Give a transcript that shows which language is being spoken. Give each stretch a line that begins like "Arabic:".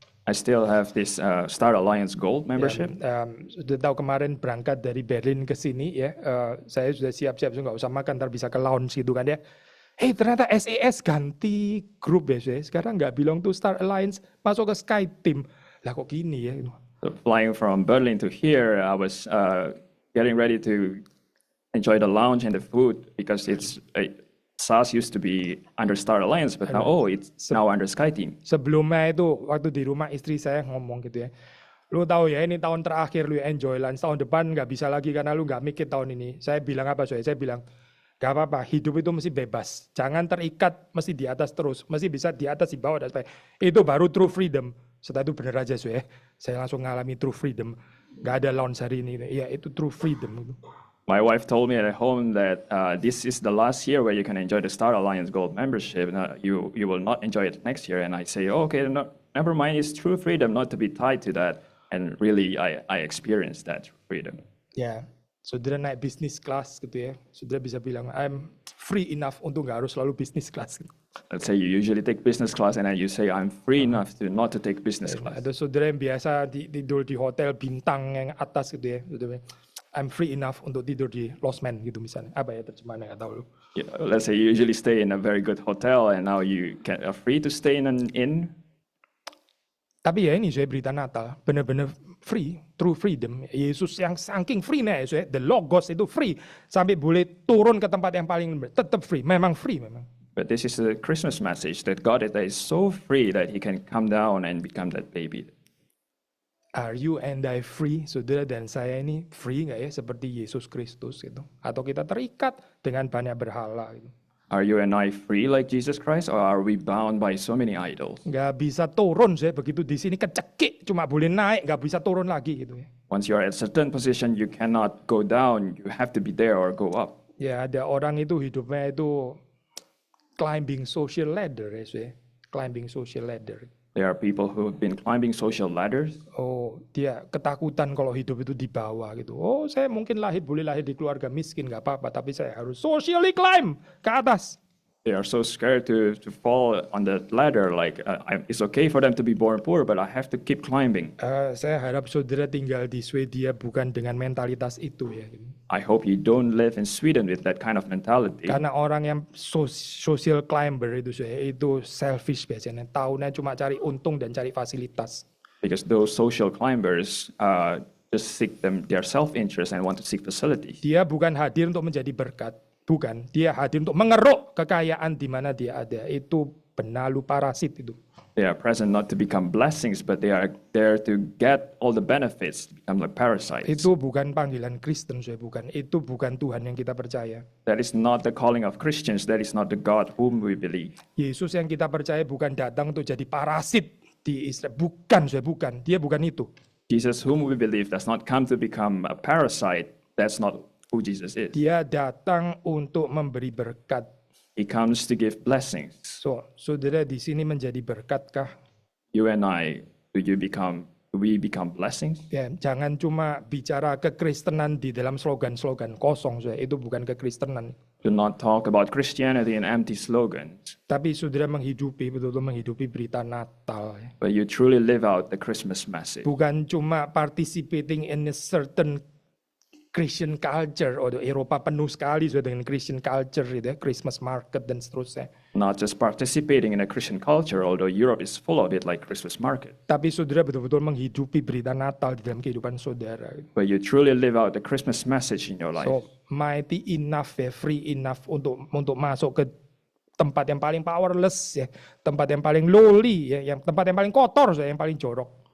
English: I still have this Star Alliance Gold membership.
Indonesian: Sudah tahu kemarin berangkat dari Berlin ke sini ya, saya sudah siap-siap, nggak usah makan, ntar bisa ke lounge gitu kan ya. Ternyata SAS ganti grup ya, sekarang nggak
English: belong to
Indonesian: Star Alliance, masuk ke Sky Team. Lah kok gini ya?
English: So flying from Berlin to here, I was getting ready to enjoy the lounge and the food because SAS used to be under Star Alliance, but now it's now under Sky Team.
Indonesian: Sebelumnya itu waktu di rumah istri saya ngomong gitu ya, lu tahu ya ini tahun terakhir lu enjoy lunch, tahun depan nggak bisa lagi karena lu nggak mikir tahun ini. Saya bilang apa saya bilang gak apa-apa, hidup itu mesti bebas, jangan terikat mesti di atas terus, mesti bisa di atas, di bawah, dan sebagainya. Itu baru true freedom. Setelah itu bener aja saya langsung ngalami true freedom, nggak ada lounge hari ini ya, itu true freedom.
English: My wife told me at home that this is the last year where you can enjoy the Star Alliance Gold membership. You will not enjoy it next year. And I say, okay, no, never mind. It's true freedom not to be tied to that. And really, I experienced that freedom.
Indonesian: Ya, saudara naik business class gitu ya, saudara bisa bilang,
English: I'm free enough
Indonesian: untuk nggak harus selalu business class. Gitu.
English: Let's say you usually take business class, and then you say, I'm free enough to not to take business class.
Indonesian: Ada saudara yang biasa tidur di hotel bintang yang atas gitu ya, saudara.
English: I'm free enough
Indonesian: untuk tidur di losmen gitu misalnya. Apa ya terjemahannya, nggak tahu lu.
English: Yeah, let's say you usually stay in a very good hotel and now you are free to stay in an inn.
Indonesian: Tapi ya ini saya berita Natal, benar-benar free, true freedom. Yesus yang saking free nih, the Logos itu free. Sampai boleh turun ke tempat yang paling tetap free, memang free memang.
English: But this is the Christmas message that God is so free that he can come down and become that baby. Are you and I free?
Indonesian: Saudara dan saya ini free nggak ya seperti Yesus Kristus gitu? Atau kita terikat dengan banyak berhala gitu?
English: Are you and I free like Jesus Christ, or are we bound by so many idols?
Indonesian: Nggak bisa turun begitu di sini kecekik, cuma boleh naik, nggak bisa turun lagi gitu ya.
English: Once you are at a certain position, you cannot go down. You have to be there or go up.
Indonesian: Ya ada orang itu hidupnya itu
English: climbing social ladder
Indonesian: ya, climbing social ladder.
English: There are people who have been climbing social ladders.
Indonesian: Dia ketakutan kalau hidup itu di bawah gitu. Saya mungkin boleh lahir di keluarga miskin, nggak apa-apa, tapi saya harus
English: socially climb
Indonesian: ke atas.
English: They are so scared to fall on that ladder. Like it's okay for them to be born poor, but I have to keep climbing.
Indonesian: Saya harap saudara tinggal di Swedia bukan dengan mentalitas itu ya.
English: I hope you don't live in Sweden with that kind of mentality.
Indonesian: Karena orang yang social climber itu selfish biasanya. Taunya cuma cari untung dan cari fasilitas.
English: Because those social climbers just seek their self-interest and want to seek facilities.
Indonesian: Dia bukan hadir untuk menjadi berkat. Bukan. Dia hadir untuk mengeruk kekayaan di mana dia ada. Itu penalu parasit itu.
English: They are present not to become blessings, but they are there to get all the benefits, become like parasites.
Indonesian: Itu bukan panggilan Kristen, bukan. Itu bukan Tuhan yang kita percaya.
English: That is not the calling of Christians. That is not the God whom we believe.
Indonesian: Yesus yang kita percaya bukan datang untuk jadi parasit di Israel. Bukan. Dia bukan itu.
English: Jesus whom we believe does not come to become a parasite. That's not who Jesus is.
Indonesian: Dia datang untuk memberi berkat.
English: He comes to give blessings.
Indonesian: So, saudara di sini menjadi berkatkah?
English: You and I, do you become we become blessings.
Indonesian: Ya, jangan cuma bicara kekristenan di dalam slogan-slogan kosong, saudara. Itu bukan kekristenan.
English: Do not talk about Christianity in empty slogans,
Indonesian: Tapi saudara menghidupi, betul-betul menghidupi berita Natal. Ya.
English: but you truly live out the Christmas message.
Indonesian: Bukan cuma
English: participating in a certain Christian culture.
Indonesian: Eropa penuh sekali sudah dengan Christian culture, gitu ya, Christmas market dan seterusnya.
English: Not just participating in a Christian culture, although Europe is full of it like Christmas market,
Indonesian: Tapi saudara betul-betul menghidupi berita Natal di dalam kehidupan saudara.
English: but you truly live out the Christmas message in your life. So mighty enough
Indonesian: ya, free enough untuk masuk ke tempat yang paling powerless ya, tempat yang paling lowly ya, yang tempat yang paling kotor ya, yang paling jorok.